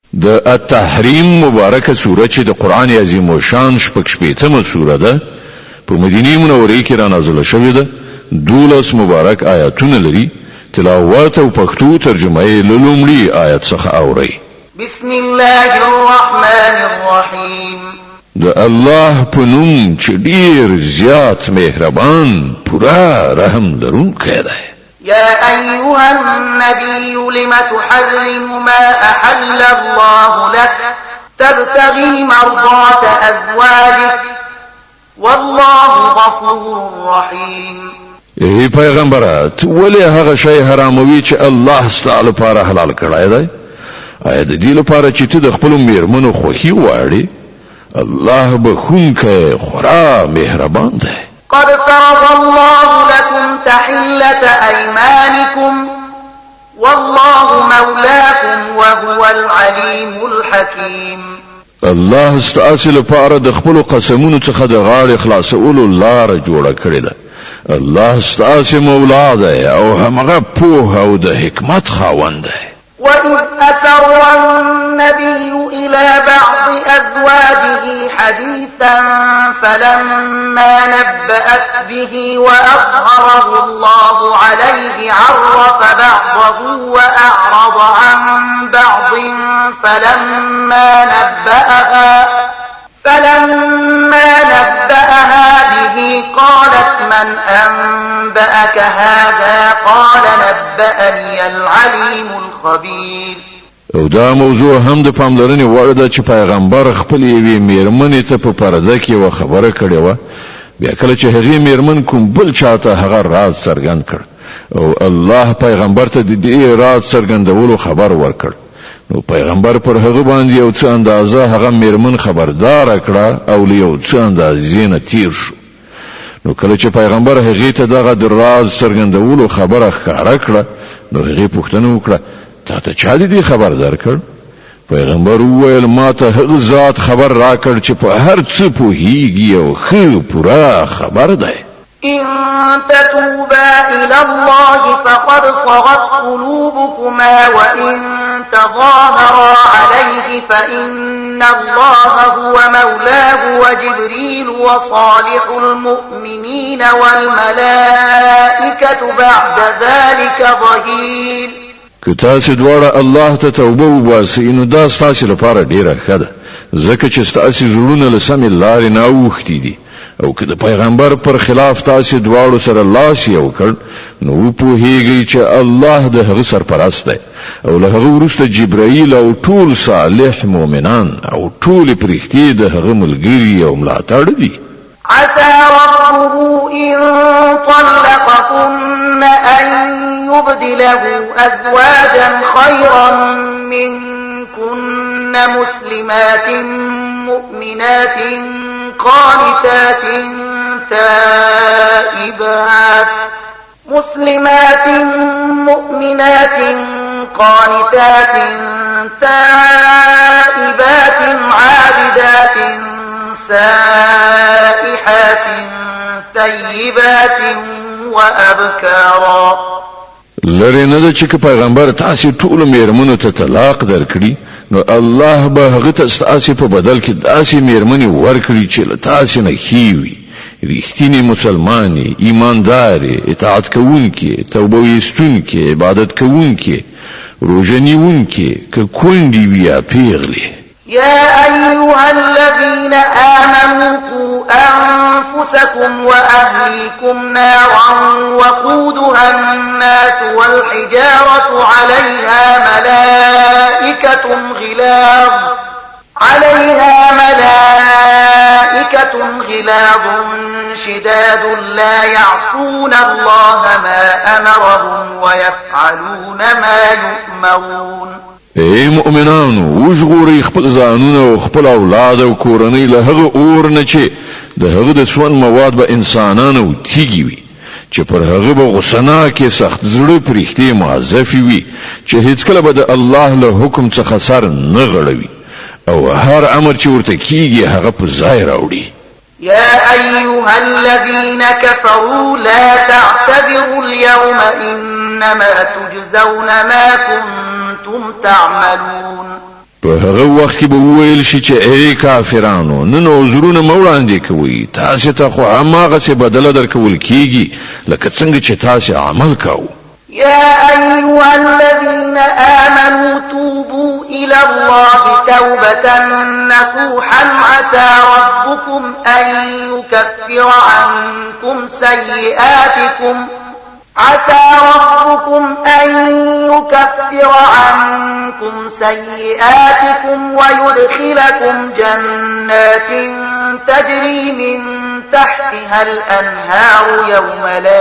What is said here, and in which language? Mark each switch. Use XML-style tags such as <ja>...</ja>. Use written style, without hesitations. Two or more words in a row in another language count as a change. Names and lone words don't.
<ps>د التحریم مبارکه سوره چې د قران عظیم او شان شپږمه سوره ده په مدینه منوره کې را نازله شوې ده 12 مبارک آیاتونه لري تلاوت او پښتو ترجمه یې لومړی آیت څخه اوري</ps> <ar>بسم الله الرحمن الرحیم</ar> <ps>د الله په نوم چې ډیر زیات مهربان پورا رحم لرونکی دی</ps> <ar>يا أيها النبي لم تحرم ما أحل الله لك تبتغي مرضات أزواجك والله غفور رحيم</ar> <ps>ای پیغمبرات ولی هغه شی حراموي چې الله ستاسو لپاره حلال کړی دی آیا د دې لپاره چې ته د خپل میرمنو خوښي واړې الله بخونکه خورا مهربان دی</ps> <ar>قد فرض الله لكم تحلة أيمانكم والله مولاكم وهو العليم الحكيم</ar> <ps>الله ستاسو لپاره د خپل قسمونو څخه د غاړې خلاصولو لار جوړه کړې ده الله ستاسو مولا دی او هغه په او د حکمت خاوند دی</ps> <ar>وإذ أسر النبي إلى بعض أزواجه حديثا فلما نبأت به وأظهره الله عليه عرف بعضه وأعرض عن بعض فلما نبأها به قالت من أنبأك هذا قال نبأني العليم الخبير</ar> <ps>او دا موضوع هم د پاملرنې وړ ده چې پیغمبر خپل یوې میرمنې ته په پرده کې و خبره کړې و بیا کله چې هغې میرمن کوم بل چاته هغه راز څرګند کړ او الله پیغمبر ته د دې راز څرګندولو خبر ورکړ نو پیغمبر پر هغه باندې یو څه اندازه هغه میرمن خبردار کړه او له یو څه اندازې نه تیر شو نو کله چې پیغمبر هغه ته دغه د راز څرګندولو خبره ښکاره کړه نو هغه پوښتنه وکړه تا ته چا دې خبر درکړ پیغمبر وویل ما ته هغه ذات خبر راکړ چې په هر څه پوهیږي او ښه پورا خبر دی</ps> <ar>إن تتوبا إلى الله فقد صغت قلوبكما وإن تظاهرا عليه فإن الله هو مولاه وجبريل وصالح المؤمنين والملائكة بعد ذلك ظهير</ar> <ps>که تاسو دواړه الله ته توبه وباسئ نو دا ستاسو لپاره ډیره ښه ده ځکه چې ستاسو زړونه له سمې لارې نه اوښتي دي او که د پیغمبر پر خلاف تاسو دواړو سره لاس یو کړ نو پوهیږئ چې الله د هغه سرپرست دی او له هغه وروسته جبرائیل او ټول صالح مؤمنان او ټول پرښتې د هغه ملګري او ملاتړ دي</ps> <ar>عسى ربه إن طلقكن أن يبدله أزواجا خيرا منكن مسلمات مؤمنات قانتات تائبات عابدات سائحات ثيبات وأبكارا</ar> <ps>لری نه چې پیغمبر تاسو ټول میرمنو ته طلاق درکړي نو الله به هغه تاسو په بدل کې داسې میرمنې ورکړي چې تاسو نه خيوي رښتینی مسلمانې ایماندارې اطاعت کوونکې توبه ویستونکې عبادت کوونکې روژه نیونکې که کونډې وي یا پیغلې</ps> <ar>يا أيها الذين آمنوا قوا أنفسكم وأهليكم نارا وقودها الناس والحجارة عليها ملائكة غلاظ شداد لا يعصون الله ما أمرهم ويفعلون ما يؤمرون</ar> <ps>ای مؤمنانو وژغورئ خپل ځانونه او خپل اولاد او کورنۍ له هغه اور نه چې د هغه د سون مواد به انسانانو تیږي وي چې پر هغه به غسناکه سخت زړه پرښتې معذفي وي چې هیڅ کله به د الله له حکم څخه سر نه غړوي او هر امر چې ورته کیږي هغه په ځای راوړي</ps> <ar>يا أيها الذين كفروا لا تعتذروا اليوم إنما تجزون ما كنتم تعملون</ar> <ps>په هغه وخت کې به وویل شي چې ای کافرانو نن عذرونه مو وړاندې کوئ تاسو ته خو هماغسې بدله درکول کیږي لکه څنګه چې تاسو عمل کوئ.</ps> <ar>يا أيها الذين آمنوا توبوا إلى الله توبة نصوحا عسى ربكم أن يكفر عنكم سيئاتكم ويدخلكم جنات تجري من تحتها الأنهار يوم</ar>